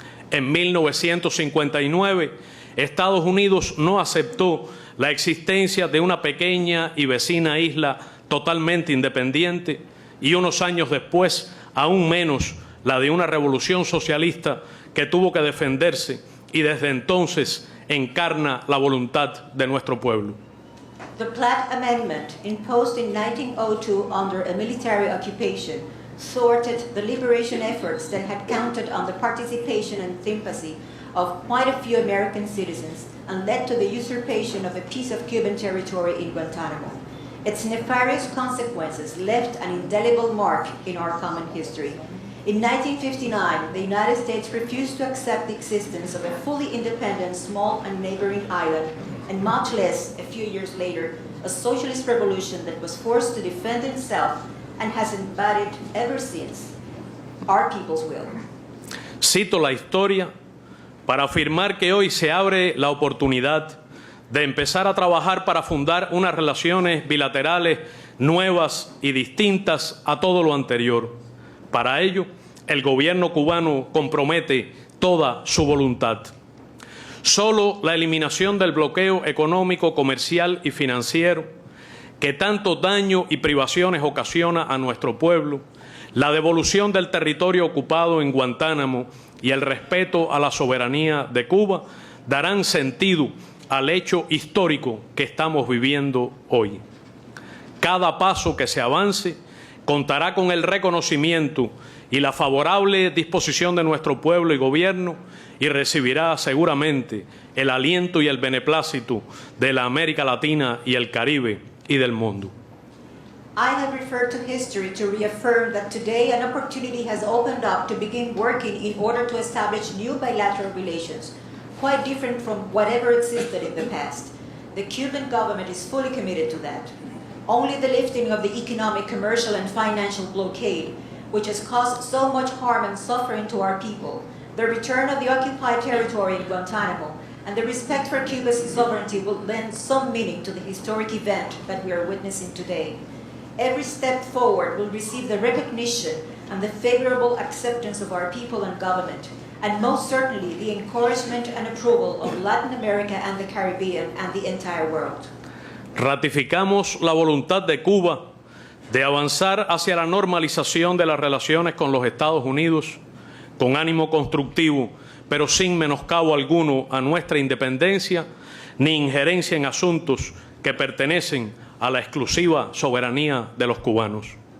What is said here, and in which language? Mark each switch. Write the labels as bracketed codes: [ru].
[es] En 1959, Estados Unidos no aceptó la existencia de una pequeña y vecina isla totalmente independiente y unos años después, aún menos, la de una revolución socialista que tuvo que defenderse y desde entonces encarna la voluntad de nuestro pueblo. [en] The Platt Amendment, imposed in 1902 under a military occupation, thwarted the liberation efforts that had counted on the participation and sympathy of quite a few American citizens and led to the usurpation of a piece of Cuban territory in Guantanamo. Its nefarious consequences left an indelible mark in our common history. In 1959, the United States refused to accept the existence of a fully independent small and neighboring island, and much less, a few years later, a socialist revolution that was forced to defend itself and has embodied ever since our people's will. [es] Cito la historia para afirmar que hoy se abre la oportunidad de empezar a trabajar para fundar unas relaciones bilaterales nuevas y distintas a todo lo anterior. Para ello, el gobierno cubano compromete toda su voluntad. Solo la eliminación del bloqueo económico, comercial y financiero, que tanto daño y privaciones ocasiona a nuestro pueblo, la devolución del territorio ocupado en Guantánamo y el respeto a la soberanía de Cuba darán sentido al hecho histórico que estamos viviendo hoy. Cada paso que se avance contará con el reconocimiento y la favorable disposición de nuestro pueblo y gobierno y recibirá seguramente el aliento y el beneplácito de la América Latina y el Caribe y del mundo. [en] I have referred to history to reaffirm that today an opportunity has opened up to begin working in order to establish new bilateral relations, quite different from whatever existed in the past. The Cuban government is fully committed to that. Only the lifting of the economic, commercial, and financial blockade, which has caused so much harm and suffering to our people, the return of the occupied territory in Guantanamo, and the respect for Cuba's sovereignty will lend some meaning to the historic event that we are witnessing today. Every step forward will receive the recognition and the favorable acceptance of our people and government, and most certainly the encouragement and approval of Latin America and the Caribbean and the entire world. [es] Ratificamos la voluntad de Cuba de avanzar hacia la normalización de las relaciones con los Estados Unidos con ánimo constructivo, pero sin menoscabo alguno a nuestra independencia ni injerencia en asuntos que pertenecen a la exclusiva soberanía de los cubanos.